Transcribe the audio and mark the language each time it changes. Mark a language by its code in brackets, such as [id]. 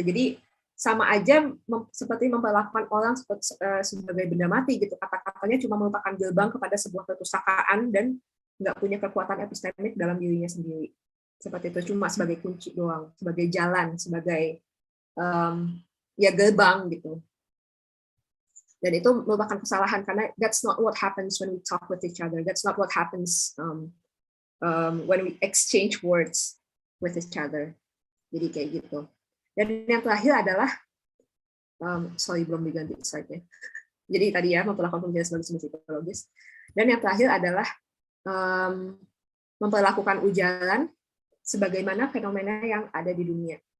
[id] Jadi sama aja seperti memperlakukan orang sebagai benda mati gitu. Kata-katanya cuma merupakan gerbang kepada sebuah perpustakaan dan nggak punya kekuatan epistemik dalam dirinya sendiri. Seperti itu, cuma sebagai kunci doang, sebagai jalan, sebagai ya gerbang gitu. Dan itu merupakan kesalahan karena [en] that's not what happens when we talk with each other. That's not what happens when we exchange words with each other. [id] Jadi kayak gitu. Dan yang terakhir adalah, sorry belum diganti slide-nya. Jadi tadi ya memperlakukan pembicara sebagai sumber psikologis. Dan yang terakhir adalah memperlakukan ujaran sebagaimana fenomena yang ada di dunia.